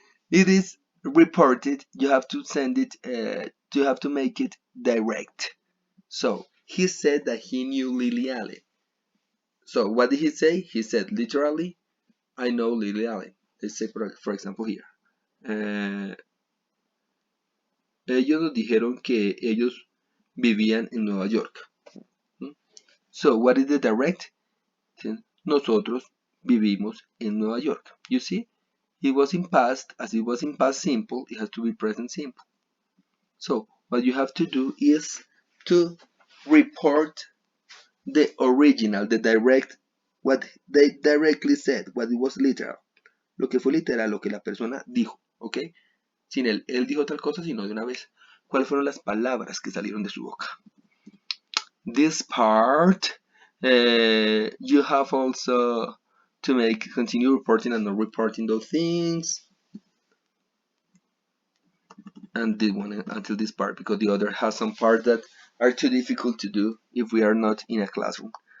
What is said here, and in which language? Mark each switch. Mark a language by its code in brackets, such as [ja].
[en] It is reported. You have to send it. You have to make it direct. So he said that he knew Lily Allen. So what did he say? He said literally, I know Lily Allen. Let's say for example here. [es] Ellos nos dijeron que ellos vivían en Nueva York. [en] So what is the direct? [es] Nosotros vivimos en Nueva York. [en] You see? It was in past. As it was in past simple, it has to be present simple. So what you have to do is to report the original, the direct, what they directly said, what it was literal. [es] Lo que fue literal, lo que la persona dijo, ¿ok? Sin él dijo tal cosa, sino de una vez. ¿Cuáles fueron las palabras que salieron de su boca? [en] This part, you have also to continue reporting and not reporting those things. And this one until this part, because the other has some parts that are too difficult to do if we are not in a classroom.